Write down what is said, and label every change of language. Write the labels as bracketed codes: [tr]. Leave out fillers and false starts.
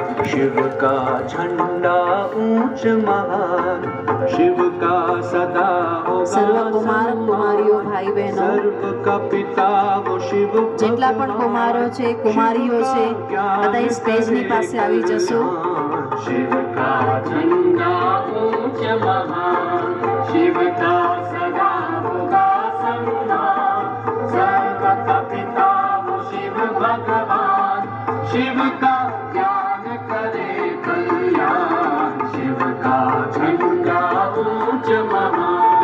[hi] शिव का झंडा ऊंच महान, शिव का सदा होगा [gu] સર્વ કુમાર કુમારીઓ ભાઈ બહેનો, [hi] सर्व का पिता वो शिव, [gu] જેટલા પણ કુમારો છે કુમારીઓ છે બધા સ્ટેજની પાસે આવી જશો. [hi] शिव का झंडा ऊंच महान, शिव का सदा होगा सम्मान, सर्व का पिता वो शिव भगवान, शिव का ज्ञान करे कल्याण, शिव का झंडा ऊंच महान.